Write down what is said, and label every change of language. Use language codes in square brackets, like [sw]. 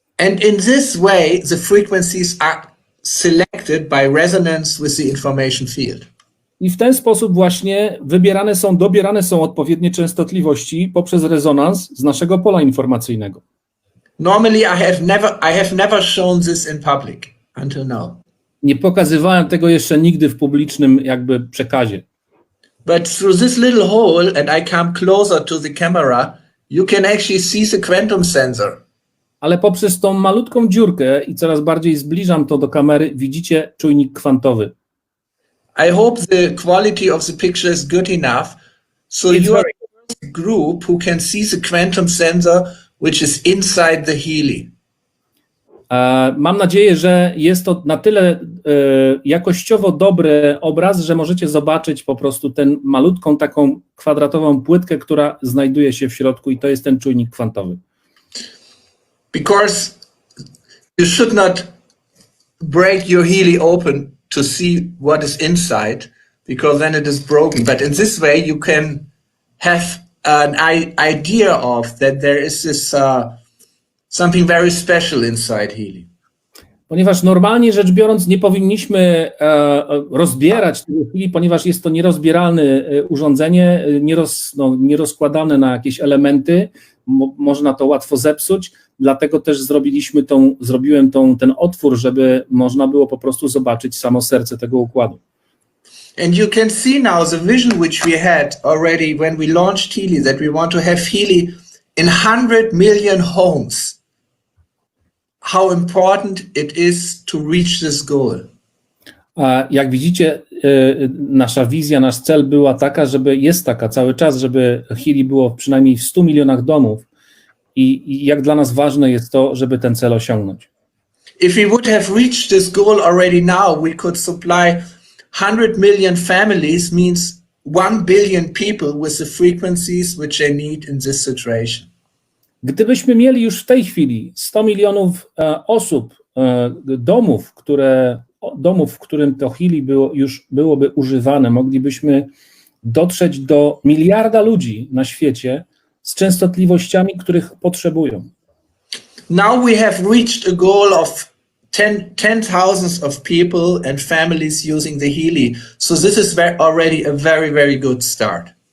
[en] And in this way, the frequencies are selected by resonance with the information field. [pl] I w ten sposób właśnie dobierane są odpowiednie częstotliwości poprzez rezonans z naszego pola informacyjnego. [en] Normally, I have never shown this in public until now. [pl] Nie pokazywałem tego jeszcze nigdy w publicznym przekazie. [en] But through this little hole, and I come closer to the camera, you can actually see the quantum sensor. [pl] Ale poprzez tą malutką dziurkę i coraz bardziej zbliżam to do kamery, widzicie czujnik kwantowy. [en] I hope the quality of the picture is good enough, so you are the first group who can see the quantum sensor which is inside the Healy. [pl] Mam nadzieję, że jest to na tyle jakościowo dobry obraz, że możecie zobaczyć po prostu tę malutką taką kwadratową płytkę, która znajduje się w środku, i to jest ten czujnik kwantowy. [en] Because you should not break your Healy open to see what is inside, because then it is broken. But in this way you can have an idea of that there is this something very special inside Healy. [pl] Ponieważ normalnie rzecz biorąc nie powinniśmy rozbierać tego Healy, ponieważ jest to nierozbieralne urządzenie, nierozkładane na jakieś elementy, można to łatwo zepsuć, dlatego też zrobiłem ten otwór, żeby można było po prostu zobaczyć samo serce tego układu. [en] And you can see now the vision which we had already when we launched Healy, that we want to have Healy in 100 million homes. How important it is to reach this goal. [pl] A jak widzicie, nasza wizja, nasz cel była taka, jest taka cały czas, żeby Healy było przynajmniej w 100 milionach domów i jak dla nas ważne jest to, żeby ten cel osiągnąć. [en] If we would have reached this goal already now, we could supply 100 million families, means 1 billion people with the frequencies which they need in this situation. [pl] Gdybyśmy mieli już w tej chwili 100 milionów osób, domów, w którym to Healy byłoby używane, moglibyśmy dotrzeć do miliarda ludzi na świecie z częstotliwościami, których potrzebują. [en] Now we have reached a goal of 10,000 of people and families using the Healy. So this is already a very, very good start.